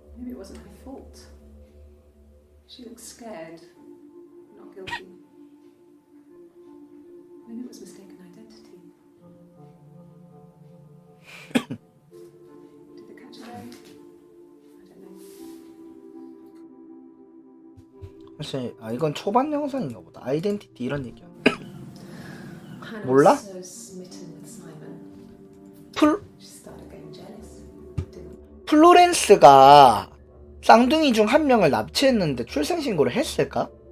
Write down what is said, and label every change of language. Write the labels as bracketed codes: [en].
[en] Maybe it wasn't her fault. She looked scared, not guilty. Maybe it was mistaken identity. Did they catch her there? I don't know. [ko] 사실 이건 초반 영상인가 보다. 아이덴티티 이런 얘기야. [en] Hannah [ko] 몰라? [en] was so smitten with Simon. She started getting jealous. Didn't [ko] 플로렌스가 쌍둥이 중 한 명을 납치했는데 출생신고를 했을까?